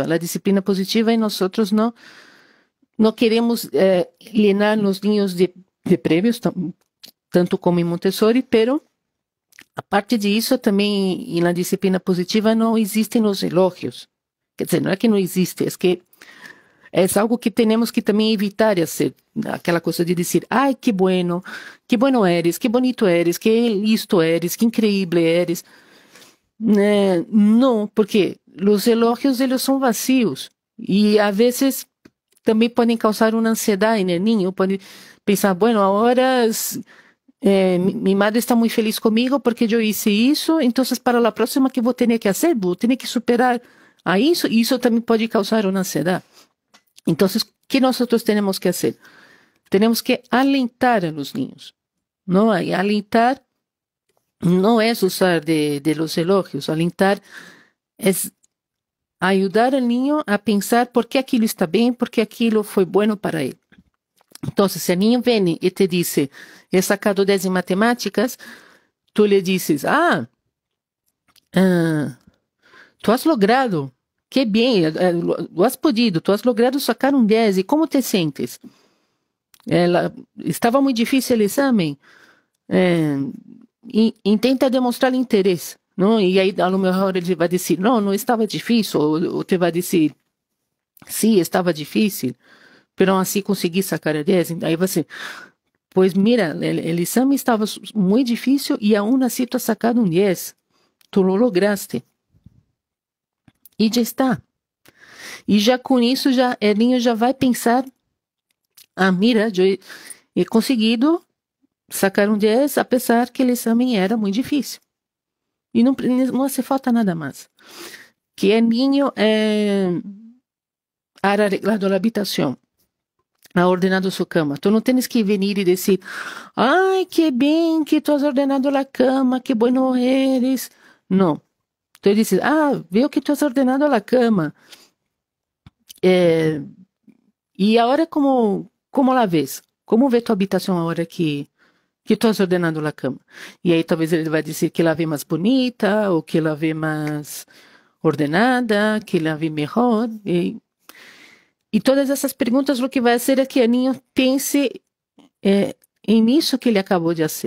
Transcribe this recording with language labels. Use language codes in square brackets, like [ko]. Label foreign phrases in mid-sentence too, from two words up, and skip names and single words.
[pt] A disciplina positiva, e nós não queremos llenar nos ninhos de prêmios, tanto como em Montessori, pero a parte disso também na disciplina positiva não existem os elogios. Quer dizer, não é que não existe, é que é algo que temos que também evitar hacer, aquela coisa de dizer, [es] que bueno eres, que bonito eres, que listo eres, que increíble eres. [pt] Não, porque os elogios eles são vazios e às vezes também podem causar uma ansiedade no niño, pode pensar, bueno, agora minha madre está muito feliz comigo porque eu hice isso, então para a próxima que vou ter que fazer, vou ter que superar a isso, e isso também pode causar uma ansiedade. Então, o que nós temos que fazer? Temos que [es] alentar a los niños. [pt] Não? E alentar não é usar [es] de los elogios. [pt] Alentar é ajudar [es] al niño [pt] a pensar por que aquilo está bem, por que aquilo foi bueno para ele. Então, se o niño vem e te diz, [es] he sacado 10 em matemáticas, [pt] tu lhe dizes, [es] tu has logrado. [pt] Que bem, [es] tu has podido, tu has logrado sacar 10, [pt] e como te sentes? Estava muito difícil o exame? E tenta demonstrar interesse, não? E aí, [es] a lo mejor, [pt] ele vai dizer, não estava difícil, ou te vai dizer, sim, estava difícil, pero assim consegui sacar 10. Aí você, pois mira, o exame estava muito difícil e aún assim [es] tu has sacado [pt] 10, [es] tu lo lograste. [pt] E já está. E já com isso, o niño já vai pensar, mira, eu he conseguido sacar 10, apesar que o exame era muito difícil. E não [es] hace falta [pt] nada mais. Que o niño [es] ha arreglado [pt] a habitação, [es] ha ordenado [pt] sua cama. Tu não tens que vir e dizer, que bem que [es] tu has ordenado [pt] a cama, [es] que bueno eres. [pt] Não. Tu dizes, [es] veo que tu has ordenado a cama. [pt] E agora [es] como la ves? [pt] Como vê tua habitação agora que [es] tu has ordenado [pt] a cama? E aí talvez ele vai dizer que ela vê mais bonita, ou que ela vê mais ordenada, [es] que lave mejor. [pt] E todas essas perguntas, o que vai fazer é que o niño pense em isso que ele acabou de fazer.